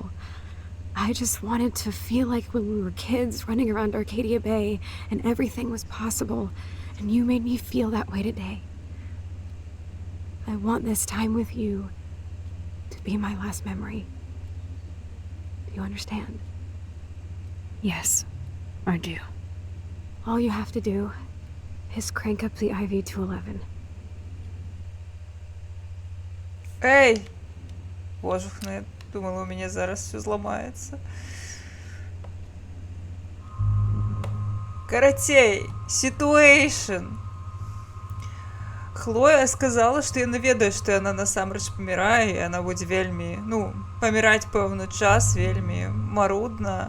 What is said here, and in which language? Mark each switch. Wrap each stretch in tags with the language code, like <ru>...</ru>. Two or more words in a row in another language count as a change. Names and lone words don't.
<en>I just wanted to feel like when we were kids running around Arcadia Bay and everything was possible, and you made me feel that way today. I want this time with you to be my last memory. Do you understand? Yes, I do. All you have to do is crank up the IV to 11.</en> <be>Ей! Божухна, я думала,</be> <ru>у меня</ru> <be>зараз все зламається. Карацей, ситуэйшн. Хлоя сказала, што я не ведаю, што яна насамрэч памірае, і яна будзе вельмі, паміраць пэўны час, вельмі марудна.</be>